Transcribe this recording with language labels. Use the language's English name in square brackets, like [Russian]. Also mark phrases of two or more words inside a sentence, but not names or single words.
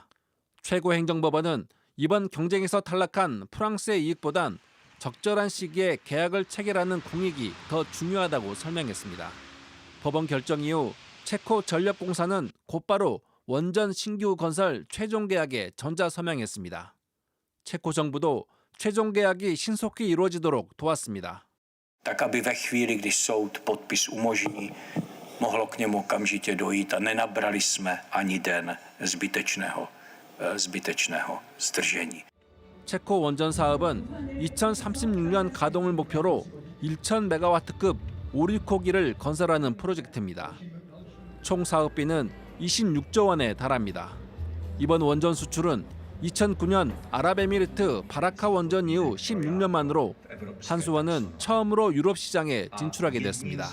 [Korean] 최고행정법원은 이번 경쟁에서 탈락한 프랑스의 이익보단 적절한 시기에 계약을 체결하는 공익이 더 중요하다고 설명했습니다. 법원 결정 이후 체코 전력공사는 곧바로 원전 신규 건설 최종 계약에 전자서명했습니다. 체코 정부도 최종 계약이 신속히 이루어지도록 도왔습니다. [Czech] Tak aby ve chvíli, kdy soud podpis umožní, mohlo k němu okamžitě dojít a nenabrali jsme ani den zbytečného zdržení. [Korean] 체코 원전 사업은 2036년 가동을 목표로 1,000메가와트급 5, 6호기를 건설하는 프로젝트입니다. 총 사업비는 26조 원에 달합니다. 이번 원전 수출은 2009년 아랍에미리트 바라카 원전 이후 16년 만으로 한수원은 처음으로 유럽 시장에 진출하게 됐습니다.